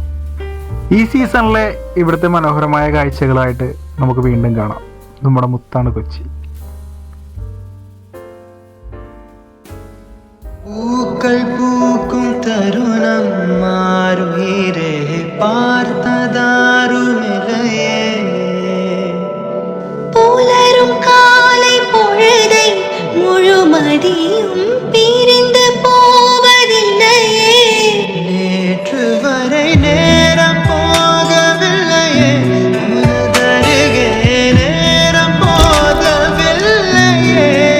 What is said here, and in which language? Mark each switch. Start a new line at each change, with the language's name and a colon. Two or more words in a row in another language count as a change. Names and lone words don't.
Malayalam: ഈ സീസണിലെ ഇവിടുത്തെ മനോഹരമായ കാഴ്ചകളായിട്ട് നമുക്ക് വീണ്ടും കാണാം. നമ്മുടെ മുത്താണ് കൊച്ചി.
Tamil: பூக்கள் பூக்கும் தருணம் ஆருயிரே பார்த்ததாருமில்லையே புலரும் காலை பொழுதை முழுமதியும் பிரிந்து போவதில்லையே நேற்று வரை நேரம் போகவில்லையே உனதருகே நேரம் போகவில்லையே